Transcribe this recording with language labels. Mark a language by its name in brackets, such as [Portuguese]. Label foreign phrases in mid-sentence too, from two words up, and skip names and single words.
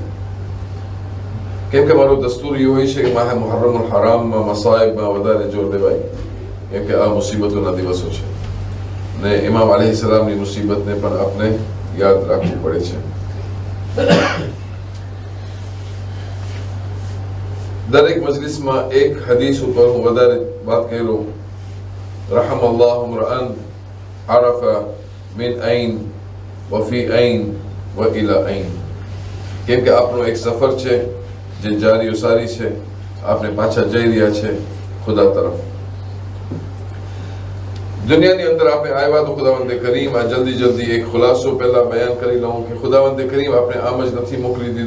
[Gujarati] કેમ કે મારો દસ્તુર એવું હોય છે કે માહે મુહર્રમુલ હરામમાં મસાઇબમાં વધારે જોર દેવાય, કેમ કે આ મુસીબતોના દિવસો છે ને ઇમામ અલૈહિસ્સલામની મુસીબતને પણ આપણે યાદ રાખવું પડે છે। દરેક મજલિસમાં એક હદીસ ઉપર હું વધારે વાત કર્યો। [Arabic] رحم الله امرأ عرف من أين وفي أين وإلى أين، [Gujarati] કેમ કે આપણો એક સફર છે જે જારી ઉસારી છે, આપણે પાછા જઈ રહ્યા છે ખુદા તરફ। દુનિયાની અંદર આપણે આવ્યા તો ખુદાવંદે કરીમ આ જલ્દી એક ખુલાસો પહેલા બયાન કરી લઉં કે ખુદાવંદે કરીમ આપણે આમ જ નથી મોકલી દીધો।